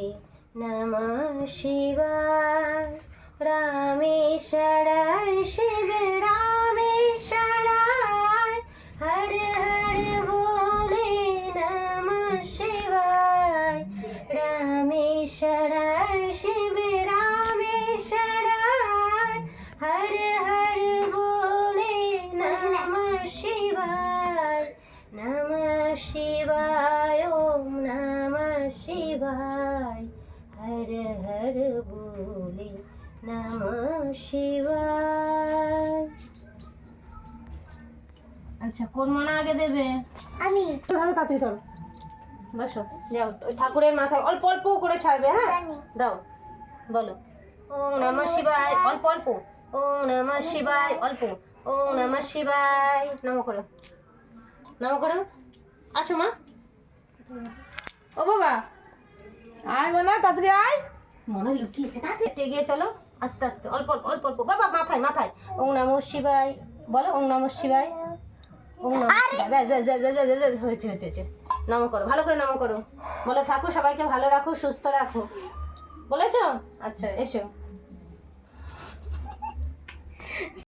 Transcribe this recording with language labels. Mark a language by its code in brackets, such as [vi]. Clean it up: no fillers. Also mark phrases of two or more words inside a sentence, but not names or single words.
[sa] नमः शिवाय रामेश्वराय शिव रामेश्वराय हर हर बोले नमः शिवाय रामेश्वराय शिव रामेश्वराय हर हर बोले नमः शिवाय ओम नमः शिवाय हर हर बोले नमः शिवाय। [bn] আচ্ছা কোন মনে আগে দেবে? আমি। ধরো তাড়াতাড়ি ধরো, বসো, যাও ওই ঠাকুরের মাথায় অল্প অল্প করে ছাড়বে। হ্যাঁ দাও, বলো [sa] ওম নমঃ শিবায় [bn] অল্প অল্প, [sa] ওম নমঃ শিবায় অল্প, ওম নমঃ শিবায়। [bn] নমঃ করো, নমঃ করো। আসো মা। ও বাবা আয় মনা, তাড়াতাড়ি আয়। মনে লুকিয়েছে, তাড়াতাড়ি এগিয়ে চলো, আস্তে আস্তে অল্প অল্প অল্প অল্প। বাবা মাথায় মাথায় [sa] ওম নমঃ শিবায় [bn] বলো, [sa] ওম নমঃ শিবায়, ওম নমঃ শিবায়। [bn] ব্যাস ব্যাস ব্যাস ব্যাস ব্যাস ব্যাস, হয়েছে হয়েছে হয়েছে। নমঃ করো, ভালো করে নমঃ করো, বলো ঠাকুর সবাইকে ভালো রাখো, সুস্থ রাখো, বলেছো? আচ্ছা এসো।